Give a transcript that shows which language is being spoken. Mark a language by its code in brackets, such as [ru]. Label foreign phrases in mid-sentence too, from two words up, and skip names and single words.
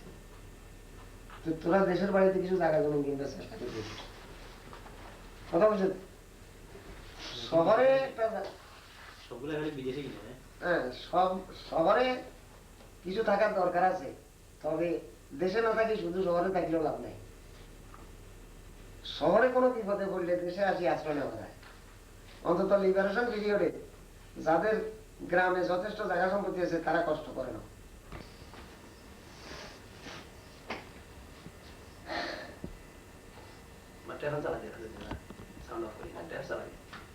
[bn] তো তোরা দেশের বাড়িতে কিছু জায়গা জমি কিনতে চেষ্টা করছিস, কথা বলছে শহরে একটা হ্যাঁ সব শহরে কিছু থাকার দরকার আছে, তবে দেশে না থাকি শুধু শহরে থাকলেও লাভ নাই। শহরে কোনো বিপদে পড়লে দেশে আসি আশ্রয় নেওয়া যায়। অন্তত লিবারেশন পিরিয়ডে যাদের গ্রামে যথেষ্ট জায়গা সম্পত্তি আছে তারা কষ্ট করে না। [vi] Mà trẻ hơn sao lại được, sao nó phải trẻ sao lại